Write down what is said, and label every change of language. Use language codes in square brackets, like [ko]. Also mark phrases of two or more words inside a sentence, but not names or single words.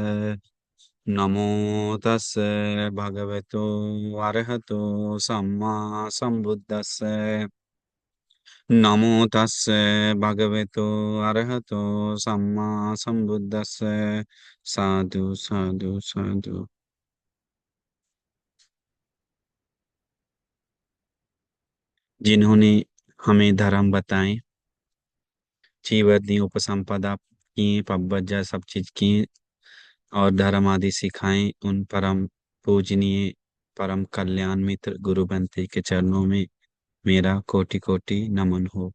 [pi] नमो तस्से भगवतो अरहतो सम्मा संबुद्दस्से। नमो तस्से भगवतो अरहतो सम्मा संबुद्दस्से। साधु साधु साधु। [hi] जिन्होंने हमें धर्म बताए, जीवनी उपसंपदा की, पब्बजा सब चीज की, और धर्म आदि सिखाएं, उन परम पूजनीय परम कल्याण मित्र गुरु बनते के चरणों में मेरा कोटि कोटि नमन हो।